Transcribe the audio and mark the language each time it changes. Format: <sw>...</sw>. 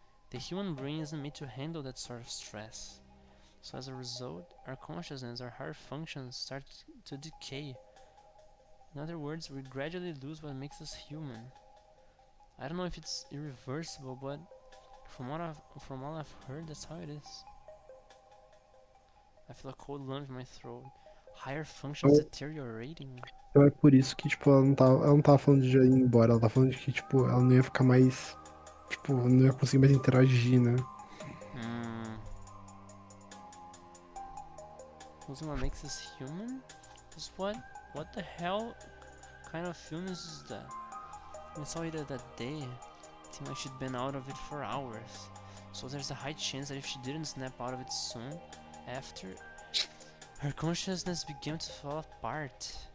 <en>The human brain isn't made to handle that sort of stress. So as a result, our consciousness, our higher functions start to decay. In other words, we gradually lose what makes us human. I don't know if it's irreversible, but from all I've heard, that's how it is. I feel a cold lump in my throat. Higher functions</en> <pt>Então,</pt> <en>deteriorating.</en> <pt>então é por isso que, tipo, ela não tava falando de já ir embora, ela tá falando de que, tipo, ela não ia ficar mais, tipo, não ia conseguir mais interagir, né? Hmm.</pt> <en>Losing what makes us human? Just what the hell kind of illness is that? We saw it that day. It seemed like she'd been out of it for hours. So there's a high chance that if she didn't snap out of it soon after, her consciousness began to fall apart.</en>